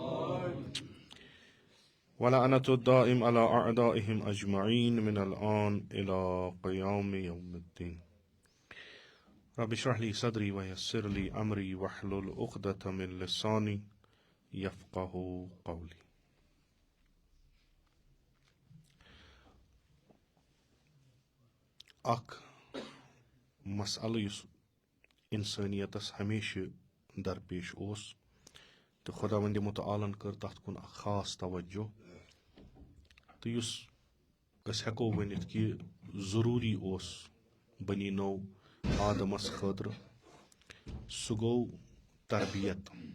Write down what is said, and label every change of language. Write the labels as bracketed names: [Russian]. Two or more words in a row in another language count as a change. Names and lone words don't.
[Arabic] ولعنة الدائم على أعدائهم أجمعين من الآن إلى قيام يوم الدين رب اشرح لي صدري ويسر لي أمري واحلل عقدة من لساني يفقه قولي. [Kashmiri] اک مسئلہ یُس انسانیتس ہمیشہ درپیش اوس تہٕ خۄداوندِ مُتعالن کٔر تتھ کُن اکھ خاص توجہ تہٕ یُس أسۍ ہٮ۪کو ؤنِتھ کہِ ضروٗری اوس بنی نوٚو آدمس خٲطرٕ سُہ گوٚو تربیت.